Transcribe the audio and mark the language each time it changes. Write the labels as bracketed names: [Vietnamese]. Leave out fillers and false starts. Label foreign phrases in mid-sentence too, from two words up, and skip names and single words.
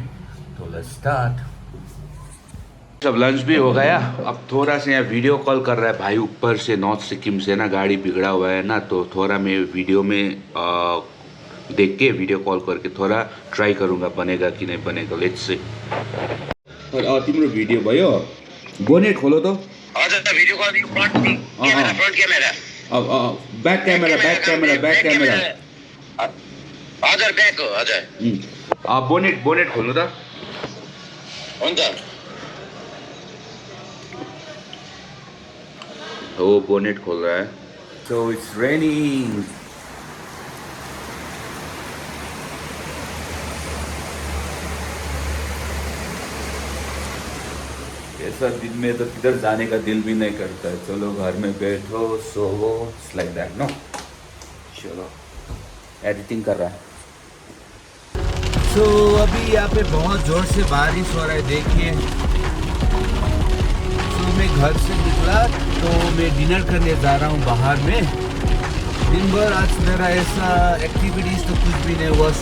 [English] तो let's start. [Hindi] सब लंच भी हो गया, अब थोड़ा सा यहाँ [English] video call [Hindi] कर रहा है भाई ऊपर से, नॉर्थ सिक्किम से ना, गाड़ी बिगड़ा हुआ है ना, तो थोड़ा मैं वीडियो में देख के [English] video call [Hindi] करके थोड़ा ट्राई करूँगा बनेगा कि नहीं बनेगा। [English] let's say. [Nepali] तिम्रो भिडियो भयो, बोनेट खोलो तो। [English] हजुर video call front camera अब back camera, back camera, back camera. [Nepali] हजुर ब्याक हो हजुर। बोनेट बोनेट खोल्नु त। हुन्छ। [Hindi] वो बोनेट खोल रहा है। [English] So it's raining. [Hindi] ऐसा दिन में तो किधर जाने का दिल भी नहीं करता है। चलो घर में बैठो, सोवो, [English] it's like that, no? [Hindi] चलो एडिटिंग कर रहा है। तो अभी यहाँ पे बहुत जोर से बारिश हो रहा है, देखिए। तो मैं घर से निकला तो मैं डिनर करने जा रहा हूँ बाहर में। दिन भर आज मेरा ऐसा एक्टिविटीज़ तो कुछ भी नहीं हुआ।